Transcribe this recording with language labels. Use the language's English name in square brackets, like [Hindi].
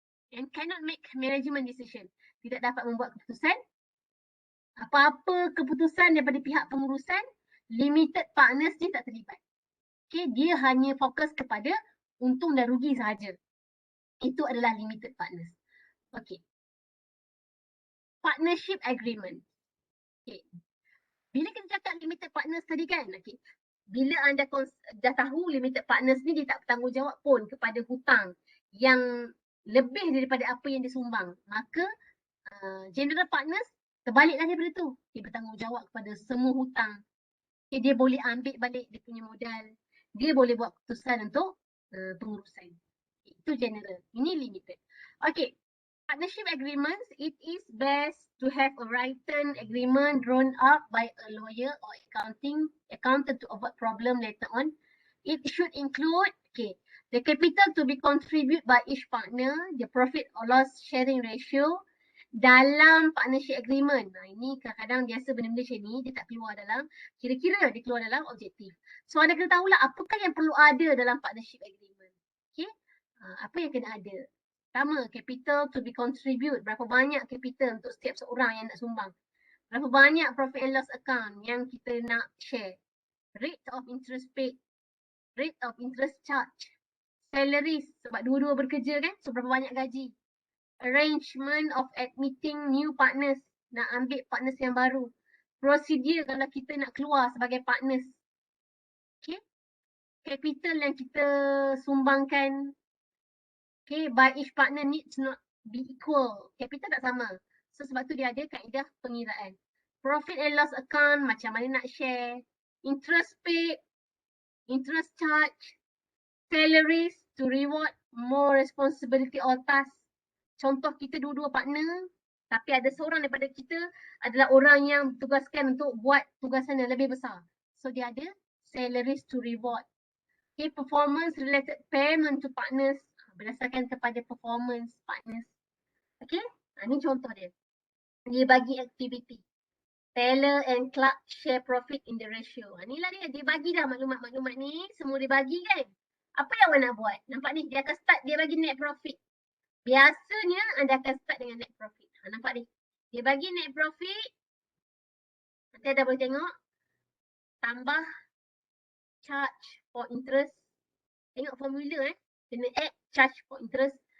[English] And cannot make management decision. [Malay] Tidak dapat membuat keputusan. Apa-apa keputusan daripada pihak pengurusan, limited partners ni tak terlibat. Okay, dia hanya fokus kepada untung dan rugi sahaja. Itu adalah limited partners. Okay. Partnership agreement. Okay. Bila kita cakap limited partners tadi kan, okay. Bila anda dah tahu limited partners ni dia tak bertanggungjawab pun kepada hutang yang lebih daripada apa yang disumbang, maka general partners terbaliklah daripada tu. Dia bertanggungjawab kepada semua hutang. Okay, dia boleh ambil balik dia punya modal. Dia boleh buat keputusan untuk pengurusan. Okay, itu general. Ini limited. Okay. [English] Partnership agreements, it is best to have a written agreement drawn up by a lawyer or accountant to avoid problem later on. It should include, okay, the capital to be contributed by each partner, the profit or loss sharing ratio dalam partnership agreement. [Malay] Nah, ini kadang-kadang biasa benda-benda macam ni, dia tak keluar dalam, kira-kira dia keluar dalam objektif. So anda kena tahulah apakah yang perlu ada dalam partnership agreement. Okay, apa yang kena ada. [English] Sama, capital to be contribute. [Malay] Berapa banyak capital untuk setiap seorang yang nak sumbang. Berapa banyak profit and loss account yang kita nak share. [English] Rate of interest paid. Rate of interest charge. [Malay] Salaries, sebab dua-dua bekerja kan. So, berapa banyak gaji. [English] Arrangement of admitting new partners. [Malay] Nak ambil partners yang baru. Procedure kalau kita nak keluar sebagai partners. Okay. Capital yang kita sumbangkan. [English] Okay, by each partner needs not be equal. [Malay] Capital tak sama. So sebab tu dia ada kaedah pengiraan. Profit and loss account, macam mana nak share. [English] Interest paid, interest charge, salaries to reward more responsibility or task. [Malay] Contoh kita dua-dua partner, tapi ada seorang daripada kita adalah orang yang tugaskan untuk buat tugasan yang lebih besar. [English] So [Malay] dia ada [English] salaries to reward. Okay, performance related payment to partners [Malay] berdasarkan kepada [English] performance partners. [Malay] Okay, ini contoh dia. Dia bagi aktiviti. [English] Teller and clerk share profit in the ratio. [Malay] Inilah dia bagi dah maklumat-maklumat ni. Semua dia bagi kan. Apa yang awak nak buat? Nampak ni, dia akan start, dia bagi net profit. Biasanya anda akan start dengan net profit. Nampak ni. Dia bagi net profit. Nanti anda boleh tengok. Tambah charge for interest. Tengok formula Kena add charge for interest.